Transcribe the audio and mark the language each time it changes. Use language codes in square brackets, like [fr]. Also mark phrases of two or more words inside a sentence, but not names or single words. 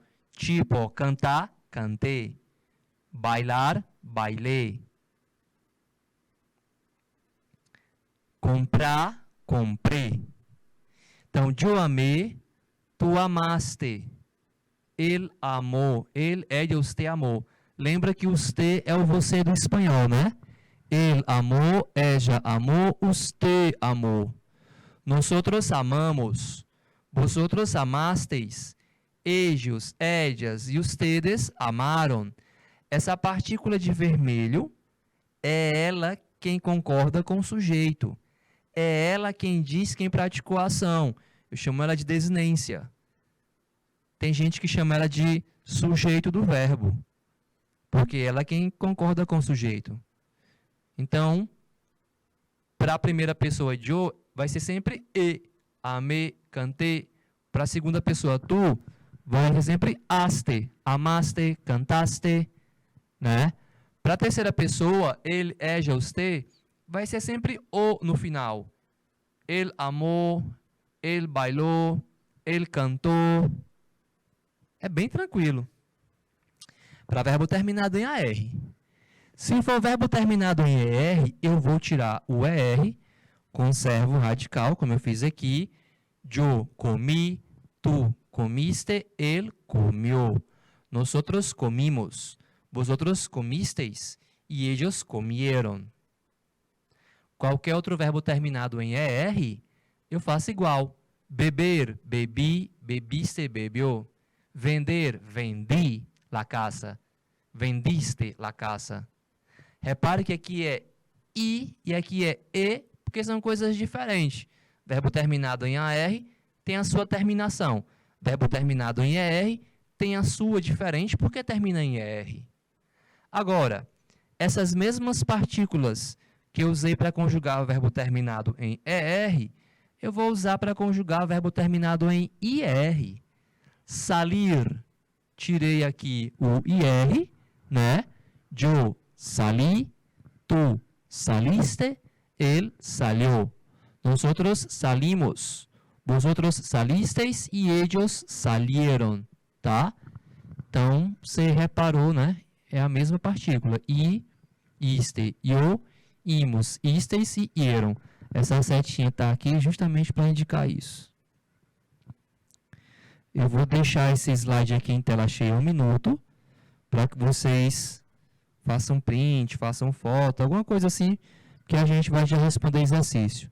[pt] Tipo, cantar, cantei. Bailar, bailei. Comprar, comprei. [es] Então, yo amé, tu amaste. [pt] Ele amou. Ele, [es] ella, usted amou. [pt] Lembra que usted é o você do espanhol, né? Ele amou, ella amou, usted amou. [es] Nosotros amamos. Vosotros amasteis. Ellos, ellas e ustedes amaram. [pt] Essa partícula de vermelho é ela quem concorda com o sujeito. É ela quem diz quem praticou a ação. Eu chamo ela de desinência. Tem gente que chama ela de sujeito do verbo, porque ela é quem concorda com o sujeito. Então, para a primeira pessoa, yo, vai ser sempre e. Amei, cantei. Para a segunda pessoa, tu, vai ser sempre aste. [es] Amaste, cantaste. Né? [pt] Para a terceira pessoa, ele, [es] ella, usted, [pt] vai ser sempre o no final. Ele amou, ele bailou, ele cantou. É bem tranquilo. Para verbo terminado em AR. Se for verbo terminado em ER, eu vou tirar o ER, conservo o radical, como eu fiz aqui. [es] Yo comi, tu comiste, él comió. Nosotros comimos, vosotros comisteis e ellos comieron. [pt] Qualquer outro verbo terminado em ER, eu faço igual. Beber, bebi, [es] bebiste, bebió. Vender, vendi la casa. Vendiste la casa. [pt] Repare que aqui é I e aqui é E, porque são coisas diferentes. Verbo terminado em AR tem a sua terminação. Verbo terminado em ER tem a sua diferente porque termina em ER. Agora, essas mesmas partículas que eu usei para conjugar o verbo terminado em ER, eu vou usar para conjugar o verbo terminado em IR. Salir, tirei aqui o IR, né? [es] Yo salí, tú saliste, él salió. Nosotros salimos, vosotros salisteis y ellos salieron, [pt] tá? Então, você reparou, né? É a mesma partícula. [es] I, iste, yo, imos, isteis e ieron. [pt] Essa setinha está aqui justamente para indicar isso. Eu vou deixar esse slide aqui em tela cheia 1 minuto, para que vocês façam print, façam foto, alguma coisa assim, que a gente vai já responder exercício.